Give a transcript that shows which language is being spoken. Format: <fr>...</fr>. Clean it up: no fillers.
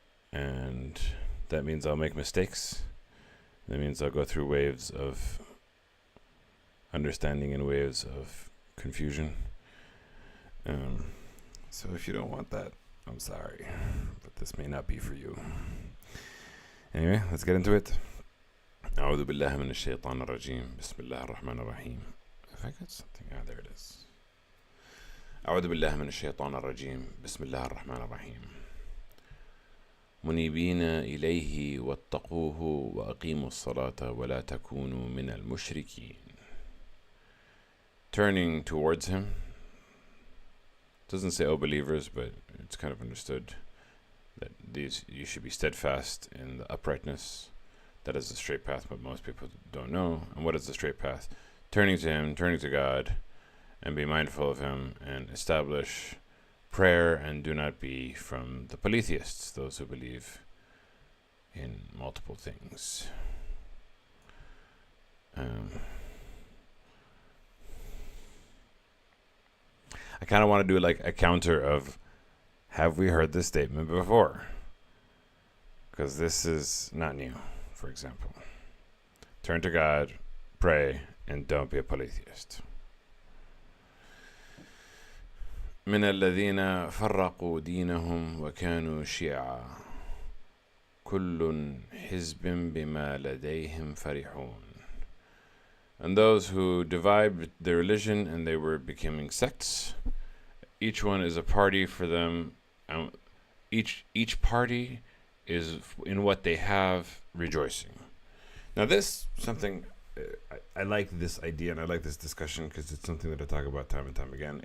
<en>And that means I'll make mistakes. That means I'll go through waves of understanding and waves of confusion. So if you don't want that, I'm sorry, but this may not be for you. Anyway, let's get into it.</en> <ar>أعوذ بالله من الشيطان الرجيم بسم الله الرحمن الرحيم.</ar> <en>If I got something, there it is.</en> <ar>أعوذ بالله من الشيطان الرجيم بسم الله الرحمن الرحيم. منيبين إليه واتقوه وأقيموا الصلاة ولا تكونوا من المشركين.</ar> <en>Turning towards him. Doesn't say, "Oh, believers," but it's kind of understood that you should be steadfast in the uprightness. That is the straight path, but most people don't know. And what is the straight path? Turning to him, turning to God, and be mindful of him, and establish prayer, and do not be from the polytheists, those who believe in multiple things. I kind of want to do like a counter of, have we heard this statement before? Because this is not new, for example. Turn to God, pray, and don't be a polytheist.</en> <ar>من الذين فرقوا دينهم وكانوا شيعا كل حزب بما لديهم فرحون.</ar> <en>And those who divide their religion and they were becoming sects, each one is a party for them. Each party is in what they have rejoicing. Now this something I like this idea and I like this discussion because it's something that I talk about time and time again.</en>